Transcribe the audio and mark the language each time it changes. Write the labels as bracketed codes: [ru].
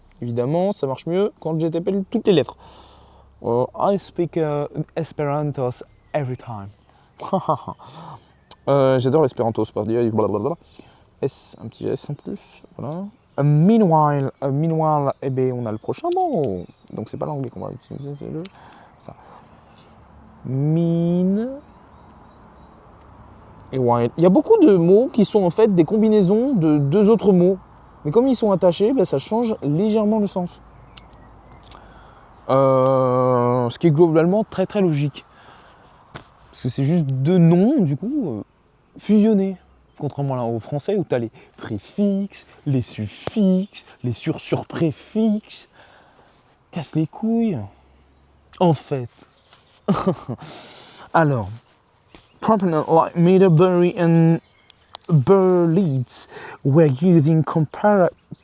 [fr] Évidemment, ça marche mieux quand j'appelle toutes les lettres. [en] I speak Esperanto every time. [fr] J'adore l'espéranto, c'est pas dire blablabla. S, un petit S en plus, voilà. Meanwhile, eh ben, on a le prochain mot. Donc c'est pas l'anglais qu'on va utiliser, c'est ça. Mean et while. Il y a beaucoup de mots qui sont en fait des combinaisons de deux autres mots. Mais comme ils sont attachés, ça change légèrement le sens. Ce qui est globalement très très logique. Parce que c'est juste deux noms, du coup, fusionnés. Contrairement au français où tu as les préfixes, les suffixes, les surpréfixes. Casse les couilles. En fait. [en] Alors, proponents like Middlebury and Berlitz were using comparative.